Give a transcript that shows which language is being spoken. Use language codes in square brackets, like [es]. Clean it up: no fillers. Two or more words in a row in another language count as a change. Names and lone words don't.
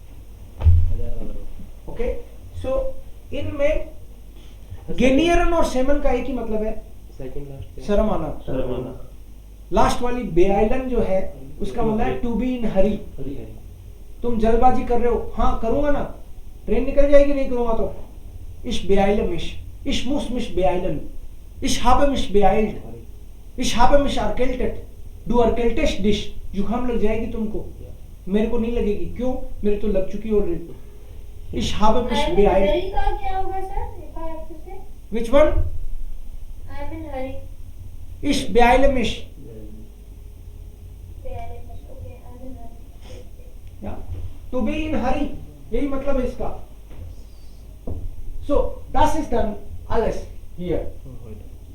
[hi] ओके, सो इनमें गेनियरन और सेमन का एक ही मतलब है, [en] second last [hi] शर्म आना। लास्ट वाली बेआइलन जो है उसका मतलब है [en] to be in hurry. [hi] तुम जल्दबाजी कर रहे हो, हाँ करूंगा ना, ट्रेन निकल जाएगी नहीं करूंगा तो। [de] ich beeilen ich muss mich beeilen, इश habe mich beeilt, इश habe mich erkältet, du erkältest dich। [hi] जुकाम लग जाएगी तुमको, मेरे को नहीं लगेगी। क्यों? मेरे तो लग चुकी ऑलरेडी। [de] इश habe mich beeilt। [hi] का क्या होगा सर? एक बार आपसे से। [en] Which one? I am in hurry. [de] इश beeile mich। [en] Okay, I am in hurry. या to be in hurry, [hi] यही मतलब है इसका। [de] So das ist dann alles hier।